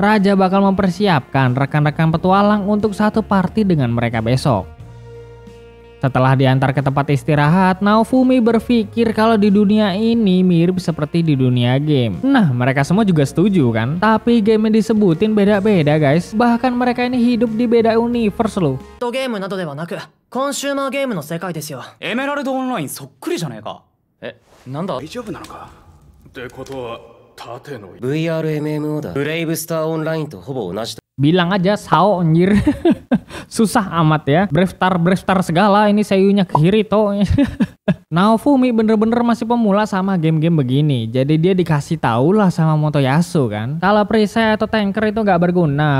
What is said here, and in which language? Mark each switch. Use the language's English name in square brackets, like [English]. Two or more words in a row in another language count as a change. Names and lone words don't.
[Indonesian] Raja bakal mempersiapkan rekan-rekan petualang untuk satu party dengan mereka besok. Setelah diantar ke tempat istirahat, Naofumi berpikir kalau di dunia ini mirip seperti di dunia game. Nah, mereka semua juga setuju kan? Tapi game yang disebutin beda-beda guys. Bahkan mereka ini hidup di beda universe loh. [Japanese] ゲームなどではなく、コンシューマーゲームの世界ですよ。エメラルドオンラインそっくりじゃねえか。え、なんだ。大丈夫なのかってことは縦の VRMMO だ。ブレイブスターオンラインとほぼ同じだ。 [Indonesian] Bilang aja Sao anjir. Susah amat ya. Brave star segala ini seiyunya Kirito. Naofumi bener-bener masih pemula sama game-game begini. Jadi dia dikasih tahu lah sama Motoyasu kan. Kalau perisai atau tanker itu gak berguna.